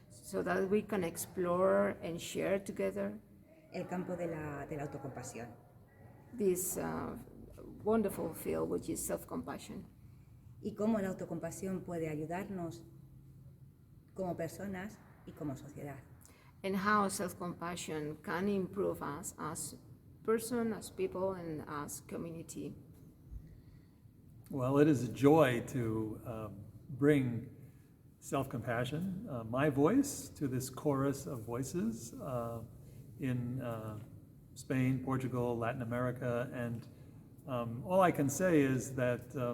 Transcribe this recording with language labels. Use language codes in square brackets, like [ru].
[en] so that we can explore and share together [es] el campo de la autocompasión. [en] this wonderful field, which is self-compassion, [es] Y cómo la autocompasión puede ayudarnos como personas y como sociedad. [en] and how self-compassion can improve us as person, as people, and as community. Well, it is a joy to bring self-compassion, my voice, to this chorus of voices in Spain, Portugal, Latin America, and all I can say is that